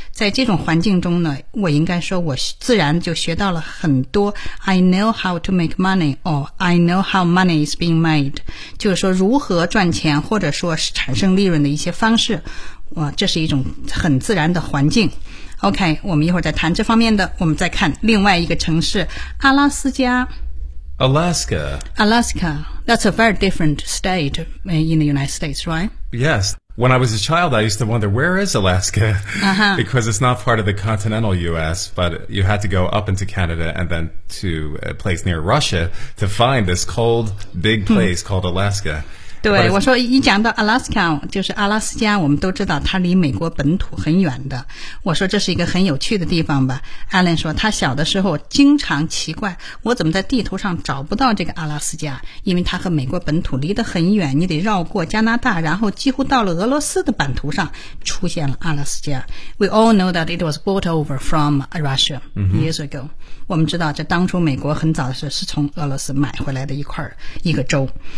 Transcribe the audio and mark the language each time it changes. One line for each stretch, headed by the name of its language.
Chinese: 在这种环境中呢，我应该说我自然就学到了很多
English: I know how to make money, or I know how money is being made.
Chinese: 就是说如何赚钱或者说产生利润的一些方式。哇，这是一种很自然的环境。OK, 我们一会儿再谈这方面的。我们再看另外一个城市，阿拉斯加。
English: Alaska. Alaska. That's a very different state in the United States, right? Yes. When I was a child, I used to wonder, where is Alaska? Uh-huh. Because it's not part of the continental U.S., but you had to go up into Canada and then to a place near Russia to find this cold, big place called Alaska.
Chinese: 对，我说一讲到 Alaska 就是阿拉斯加，我们都知道它离美国本土很远的。我说这是一个很有趣的地方吧。Alan 说他小的时候经常奇怪，我怎么在地图上找不到这个阿拉斯加，因为它和美国本土离得很远，你得绕过加拿大，然后几乎到了俄罗斯的版图上出现了阿拉斯加。
English: We all know that it was brought over from Russia years ago、
Chinese: 嗯、我们知道这当初美国很早的时候是从俄罗斯买回来的一块一个州。